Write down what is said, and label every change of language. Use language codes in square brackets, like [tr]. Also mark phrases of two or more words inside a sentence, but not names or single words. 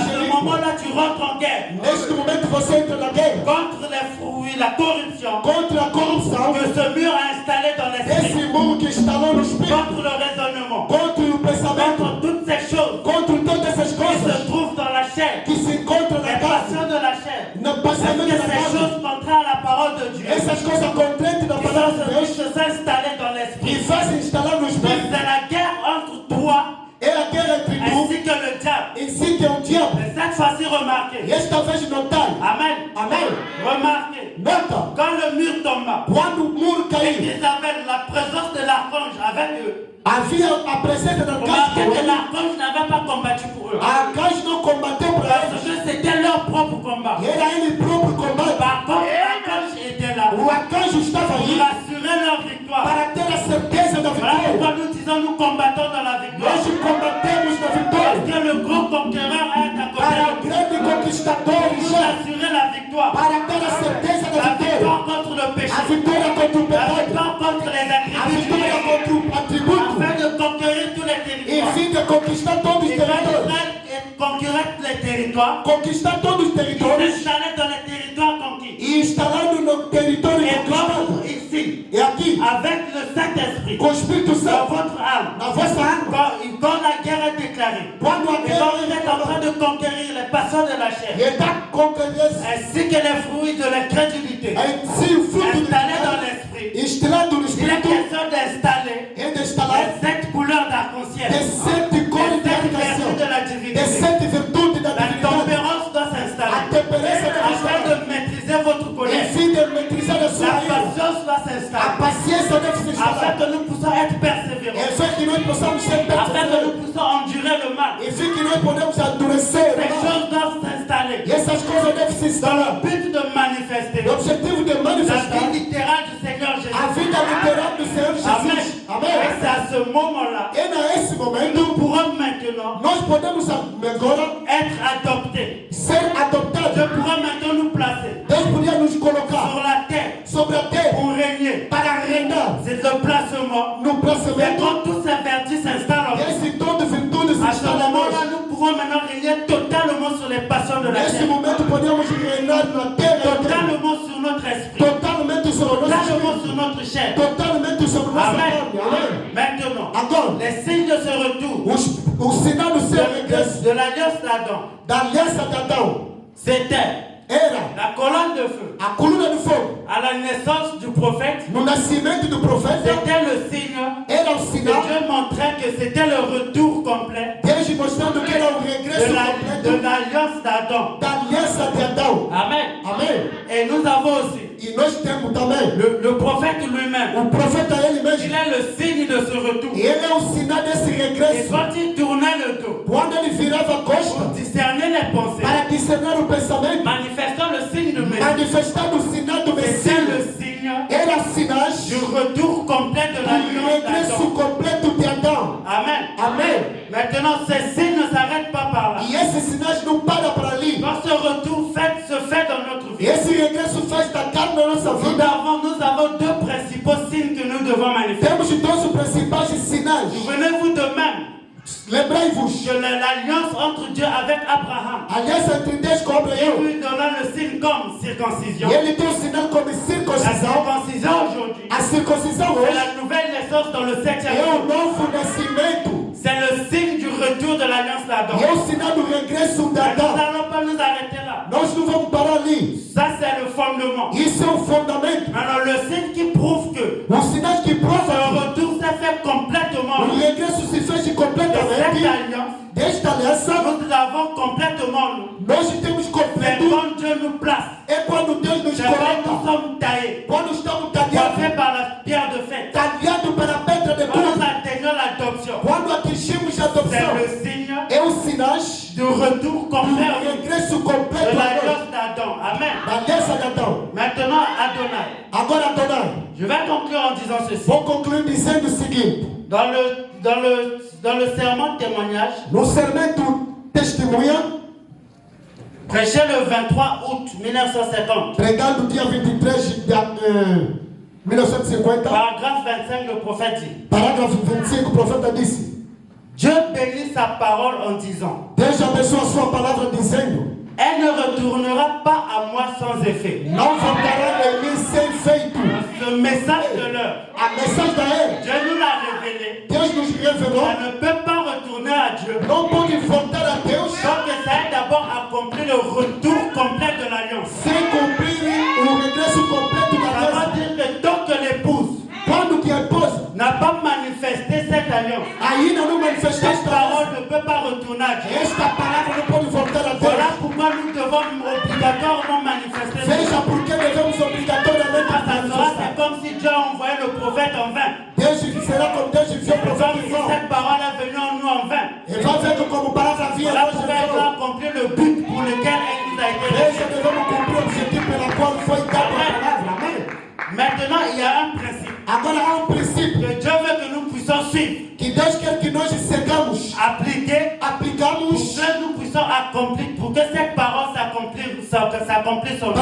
[fr] À ce Jericó. moment-là, tu rentres en guerre [pt] Neste momento você entra na guerra [fr] contre les fruits, la corruption [pt] contra a corrupção. [fr] que ce mur a installé dans l'esprit, [pt] Esse muro que instalou no espírito. [fr] contre le raisonnement, [pt] Contra o pensamento. [fr] contre toutes ces choses [pt] Contra todas essas [fr] qui [pt] coisas [fr] se trouvent dans la chair, [pt] que se encontram na [fr] les [pt] carne. [fr] passions de la chair. [pt] No [fr] Est-ce [pt] pensamento [fr] que [pt] da [fr] ces [pt] carne. [fr] choses contraires à la parole de Dieu [pt] Essas coisas contentes da [fr] qui [pt] palavra de [fr] sont [pt] Deus [fr] s'installer dans [pt] que [fr] l'esprit? [pt] fazem instalar no [fr] Donc [pt] espírito. [fr] c'est la guerre entre toi [pt] É a guerra entre tu [fr] ainsi que le diable. [pt] e si que é o diabo. [fr] Mais cette fois-ci, remarquez. [pt] E esta vez notai. [fr] Amen. [pt] Amém. [fr] Remarquez. [pt] Nota. [fr] Quand le mur tomba, [pt] Quando o muro [fr] et [pt] caiu, [fr] qu'ils avaient la présence de l'archange avec eux. [pt] havia a presença da [fr] Remarquez que [pt] casa. [fr] l'archange n'avait pas combattu pour eux. [pt] A casa não combateu para [fr] Parce [pt] eles. [fr] que c'était leur propre combat. [pt] Era ele próprio combate. [fr] Par contre, l'archange était là [pt] O arcanjo estava [fr] pour [pt] aí [fr] assurer leur victoire. [pt] para ter a certeza da [fr] Voilà [pt] vitória. [fr] pourquoi nous disons nous combattons dans la victoire. [pt] Nós combatemos na [fr] Parce [pt] vitória. [fr] que le grand conquéreur est à côté [pt] Para [fr] de [pt] o [fr] nous. [pt] grande conquistador [fr] Pour [pt] já. [fr] assurer la victoire. [pt] Para ter a certeza da [fr] La [pt] vitória. [fr] victoire contre le péché. [pt] A vitória contra o [fr] La [pt] pecado. [fr] victoire contre les [pt] A [fr] attributs du [pt] vitória [fr] péché. [pt] contra o atributo. [fr] Afin de conquérir tous les [pt] E [fr] territoires. [pt] fim de conquistar todos os [fr] Et quand [pt] territórios. [fr] Israël conquérait les territoires, [pt] Conquistar todos os [fr] il [pt] territórios. [fr] s'installait dans les territoires conquis. [pt] E instalado no território [fr] Et [pt] conquistado. [fr] comme ici, [pt] E aqui, [fr] avec le Saint-Esprit, [pt] com o Espírito [fr] dans [pt] Santo, [fr] votre âme, [pt] na vossa alma, [fr] quand la guerre est déclarée, [pt] quando a [fr] et quand vous êtes en [pt] guerra [fr] train de conquérir les passions de la chair, [pt] está conquerendo [fr] ainsi que les fruits de l'incrédulité, [pt] em si o fruto do [fr] installés dans [pt] pecado, [fr] l'esprit, [pt] instalado no [fr] il est [pt] Espírito, [fr] question d'installer [pt] é de instalar [fr] les 7 couleurs d'arc-en-ciel, [pt] de sete cores [fr] les [pt] de [fr] 7 vertus [pt] habitação, [fr] de la [pt] de [fr] divinité. [pt] sete virtudes da [fr] La [pt] divindade. [fr] tempérance doit [pt] A [fr] s'installer [pt] temperança deve [fr] afin [pt] instalar. [fr] de maîtriser votre [pt] Em [fr] colère. [pt] fim de maîtriser a sua [fr] La [pt] ira. [fr] patience doit [pt] A [fr] s'installer [pt] paciência deve se [fr] afin [pt] instalar. [fr] que nous puissions être [pt] Em [fr] persévérants, [pt] fim que nós possamos ser [fr] afin que nous [pt] perseverantes. [fr] puissions endurer le mal. [pt] Em fim que nós podemos endurecer. [fr] Ces choses doivent s'installer [pt] E essas coisas devem se [fr] dans [pt] instalar. [fr] le but de manifester [pt] L'objetivo de [fr] la [pt] manifestar [fr] vie littérale du Seigneur Jésus. [pt] a vida literal do Senhor [fr] Amen. [pt] Jesus. [fr] Et [pt] Amém. [fr] c'est à ce moment-là [pt] E nesse momento, [fr] nous pourrons maintenant [pt] nós podemos agora [fr] être adoptés. [pt] ser adoptados. [fr] Dieu pourra maintenant nous placer [pt] Deus podia nos colocar [fr] sur la terre [pt] sobre a terra [fr] pour régner. [pt] para reinar [fr] C'est le placement. [pt] no [fr] Mais [pt] pensamento. [fr] quand toutes ces vertus s'installent en [pt] E [fr] nous, [pt] esse dom de virtude se [fr] à ce [pt] instala em [fr] moment-là, [pt] nós. [fr] nous pouvons maintenant régner totalement sur les passions de la [pt] Nesse [fr] terre, [pt] momento podemos reinar na terra, [fr] totalement sur notre esprit, [pt] totalmente sobre o nosso [fr] totalement [pt] espírito, [fr] sur notre chair. [pt] totalmente sobre nossa [fr] Amen. [pt] carne. Amém. [fr] Maintenant, [pt] Agora, [fr] les signes de ce retour [pt] o sinal do seu regresso [fr] de l'alliance d'Adam, [pt] da aliança de Adão [fr] c'était [pt] era [fr] la colonne de feu. [pt] a coluna de fogo. [fr] À la naissance du prophète, [pt] No nascimento do profeta, [fr] c'était le signe [pt] era o [fr] que [pt] sinal. [fr] Dieu montrait que c'était le retour complet [pt] Deus mostrando que era o regresso [fr] de [pt] completo [fr] l'alliance d'Adam. [pt] da aliança de Adão. [fr] Amen. [pt] Amém. [fr] Et nous avons aussi [pt] E nós temos também [fr] le prophète lui-même. [pt] o profeta ele [fr] Il [pt] mesmo. [fr] est le signe de ce retour. [pt] E ele é o sinal desse [fr] Et [pt] regresso. [fr] quand il tournait le dos, [pt] Quando ele virava a costa [fr] pour discerner les pensées, [pt] para discernar o pensamento, [fr] manifestant le signe de Messie, [pt] manifestando o sinal do [fr] c'était [pt] Messias, [fr] le signe [pt] era sinal [fr] du retour complet de [pt] do [fr] l'alliance [pt] regresso [fr] d'Adam. [pt] completo de Adão. [fr] Amen. [pt] Amém. [fr] Maintenant, ces signes ne s'arrêtent pas par là. [pt] E esses sinais não param para ali. [fr] Quand ce retour se fait dans notre [pt] E [fr] vie, [pt] esse regresso faz da carne na nossa vida. [fr] nous avons deux principaux signes que nous devons manifester. [pt] Temos dois os principais sinais. [fr] Souvenez-vous de même [pt] Lembrai-vos. [fr] que l'alliance entre Dieu avec Abraham, [pt] A aliança entre Deus com Abraão. [fr] lui donnant le signe comme circoncision. [pt] E ele tem o sinal como [fr] La [pt] circuncisão. [fr] circoncision aujourd'hui, [pt] A circuncisão [fr] c'est [pt] hoje [fr] la nouvelle naissance dans le 7e [pt] é o [fr] jour. [pt] novo nascimento. [fr] C'est le signe du retour de l'alliance d'Adam. [pt] E é o sinal do regresso de [fr] Mais nous [pt] Adão. [fr] n'allons pas nous arrêter là. [pt] Nós não vamos parar ali. [fr] Ça, c'est le fondement. [pt] Isso é o fundamento. [fr] Alors, le signe qui prouve que [pt] O [fr] alliance, [pt] desta aliança, [fr] nous l'avons complètement, nous. [pt] nós temos [fr] Mais [pt] completo. [fr] quand Dieu nous place, [pt] É quando Deus nos [fr] c'est quand nous [pt] coloca, [fr] sommes taillés, [pt] quando estamos [fr] coiffés [pt] talhados, [fr] par la pierre de fête, [pt] talhados pela pedra de [fr] quand nous [pt] cruz, [fr] atteignons l'adoption, [pt] quando atingimos a [fr] c'est [pt] adopção, [fr] le signe [pt] é o sinais [fr] du retour complet [pt] do regresso [fr] de [pt] completo a nós, [fr] l'alliance d'Adam. Amen. [pt] da aliança de Adão. [fr] Maintenant, Adonai. [pt] Agora, Adonai, [fr] Je vais conclure en disant ceci. [pt] vou concluir dizendo o seguinte: [fr] Dans le serment de témoignage, [pt] no sermão testemunha, [fr] prêché le 23 août 1950, [pt] pregado dia 23 de 1950, [fr] paragraphe 25, le prophète dit, [pt] parágrafo 25, o profeta disse: [fr] Dieu bénit sa parole en disant, [pt] Deus abençoa a sua palavra dizendo: [fr] elle ne retournera pas à moi sans effet. [pt] não voltará em mim sem feito. [fr] Ce message de l'heure, [pt] A mensagem da era, [fr] Dieu nous l'a révélé. [pt] Deus nos revelou, [fr] Ça ne peut pas retourner à Dieu. [pt] não pode voltar a Deus [fr] Donc ça a d'abord accompli le retour complet de l'alliance. [pt] sem cumprir o regresso completo da [fr] Ça veut [pt] aliança. [fr] dire que tant que l'épouse [pt] Quando que a esposa [fr] n'a pas manifesté cette alliance, [pt] ainda não manifestou [fr] cette [pt] esta [fr] parole [pt] aliança, [fr] ne peut pas retourner à Dieu. [pt] esta palavra não pode voltar a [fr] Voilà [pt] Deus. [fr] pourquoi nous devons obligatoirement manifester. [pt] Veja por que devemos obrigatoriamente [fr] Ça sera, [pt] manifestar. [fr] c'est comme si Dieu a envoyé le prophète en vain. [pt] Deus será como Deus enviou o [fr] Comme [pt] profeta [fr] si [pt] em vão. [fr] cette parole est venue en nous en vain. [pt] E vai vendo como palavra vinha [fr] Voilà [pt] hoje [fr] pourquoi [pt] em [fr] elle doit [pt] vão. [fr] accomplir le but pour lequel elle nous a été [pt] Veja, [fr] donnée. [pt] devemos cumprir o objetivo pela qual foi dada a palavra. Amém? [fr] Maintenant, il y a un principe [pt] Agora há princípio [fr] que Dieu veut que nous puissions suivre, [pt] que Deus quer que nós sigamos, [fr] appliquer, pour [pt] aplicamos [fr] que nous puissions accomplir, pour que cette parole s'accomplisse en nous.